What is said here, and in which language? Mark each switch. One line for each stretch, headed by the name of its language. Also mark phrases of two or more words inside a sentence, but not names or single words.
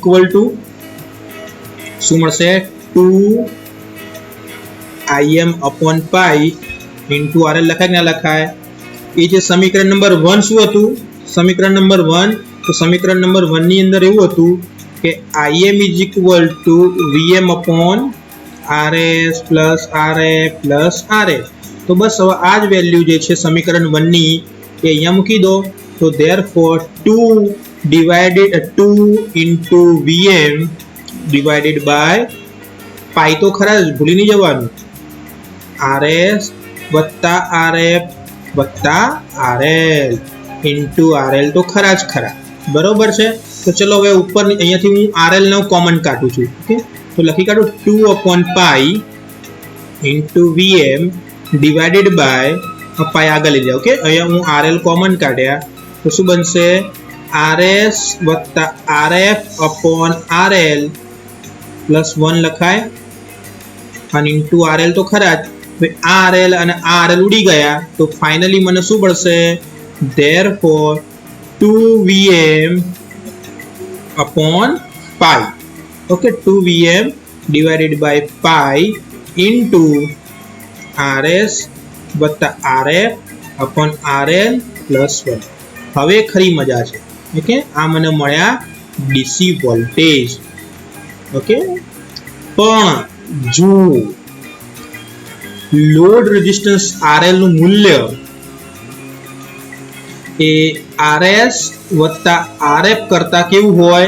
Gujarati: = શું મળશે 2Im/પાઈ ઇન્ટુ RL લખાય કે ના લખાય એ જે સમીકરણ નંબર 1 શું હતું સમીકરણ નંબર 1 તો સમીકરણ નંબર 1 ની અંદર એવું હતું કે Im = Vm/RS + RF + RL તો બસ હવે આ જ વેલ્યુ જે છે સમીકરણ 1 ની એ અહીંયા મૂકી દો તો therefore 2
English: into Vm divided by
Gujarati: પાઈ તો ખરા જ ભૂલી નહીં જવાનું RS + RF + RL into RL તો ખરા જ ખરા બરોબર છે તો ચલો હવે ઉપર અહીંયાથી હું RL નો કોમન કાઢું છું ઓકે તો લખી કાઢું 2/પાઈ
English: into Vm divided by
Gujarati: પાઈ આગળ લઈ જાઓ ઓકે અહીંયા હું RL કોમન કાઢ્યા તો શું બનશે RS વત્તા RF
English: upon RL plus
Gujarati: 1 લખાય અને ઇન્ટુ RL તો ખરા જ, RL અને RL ઉડી ગયા તો ફાઇનલી મને શું મળશે?
English: therefore 2Vm upon pi. Okay, 2Vm divided by pi into RS વત્તા RF upon RL plus 1.
Gujarati: હવે ખરી મજા છે. ઓકે, આ મને મળ્યા
English: DC voltage.
Gujarati: ઓકે, પણ જો
English: load resistance
Gujarati: RL નું મૂલ્ય એ RS વત્તા RF કરતા કેવું હોય?